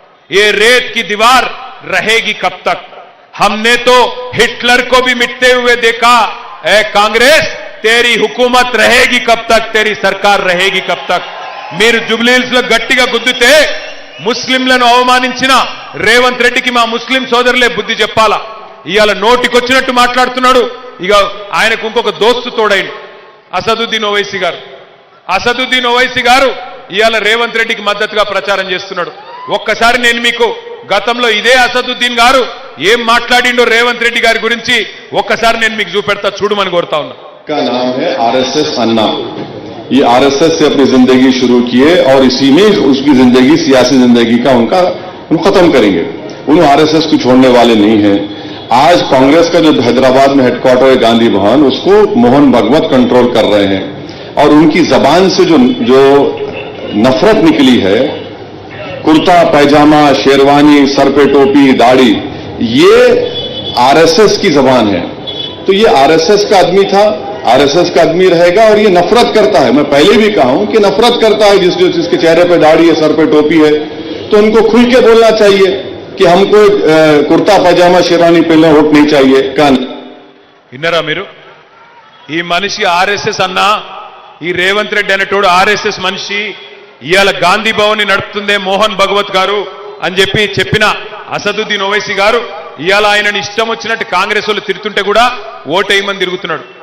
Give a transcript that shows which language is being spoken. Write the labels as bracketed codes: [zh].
[hi] ये रेत की दीवार रहेगी कब तक? हमने तो हिटलर को भी मिटते हुए देखा। ए कांग्रेस, तेरी हुकूमत रहेगी कब तक? तेरी सरकार रहेगी कब तक? [te] మీరు జుబ్లీహిల్స్ లో గట్టిగా గుద్దితే ముస్లింలను అవమానించిన రేవంత్ రెడ్డికి మా ముస్లిం సోదరులే బుద్ధి చెప్పాలా. ఇవాళ నోటికొచ్చినట్టు మాట్లాడుతున్నాడు. ఇక ఆయనకు ఇంకొక దోస్తు తోడైండు, అసదుద్దీన్ ఓవైసీ గారు. అసదుద్దీన్ ఓవైసీ గారు ఇవాళ రేవంత్ రెడ్డికి మద్దతుగా ప్రచారం చేస్తున్నాడు. ఒక్కసారి నేను మీకు గతంలో ఇదే అసదుద్దీన్ గారు ఏం మాట్లాడిండో రేవంత్ రెడ్డి గారి గురించి ఒక్కసారి నేను మీకు చూపెడతా, చూడమని కోరుతా ఉన్నా. [hi] का नाम है आरएसएस अन्ना। ये आरएसएस से अपनी जिंदगी शुरू किए और इसी में उसकी जिंदगी, सियासी जिंदगी का उनको खत्म करेंगे। उन्होंने आरएसएस को छोड़ने वाले नहीं हैं। आज कांग्रेस का जो हैदराबाद में हेडक्वार्टर है गांधी भवन, उसको मोहन भागवत कंट्रोल कर रहे हैं और उनकी जबान से जो नफरत निकली है, कुर्ता पैजामा, शेरवानी, सर पे टोपी, दाढ़ी, ये आरएसएस की जबान है। तो ये आरएसएस का आदमी था, आरएसएस का आदमी रहेगा और ये नफरत करता है। मैं पहले भी कहा हूं कि नफरत करता है जिसके चेहरे पे दाढ़ी है, सर पे टोपी है, तो उनको खुल के बोलना चाहिए कि हमको कुर्ता पैजामा शेरवानी पहले वोट नहीं चाहिए। कान [te] విన్నారా మీరు? ఈ మనిషి ఆర్ఎస్ఎస్ అన్నా, ఈ రేవంత్ రెడ్డి అనేటోడు ఆర్ఎస్ఎస్ మనిషి, ఇవాళ గాంధీ భవన్ ని నడుపుతుందే మోహన్ భగవత్ గారు అని చెప్పిన అసదుద్దీన్ ఓవైసీ గారు ఇవాళ ఆయనని ఇష్టం వచ్చినట్టు కాంగ్రెస్ వాళ్ళు తిరుగుతుంటే కూడా ఓటేయమని తిరుగుతున్నాడు.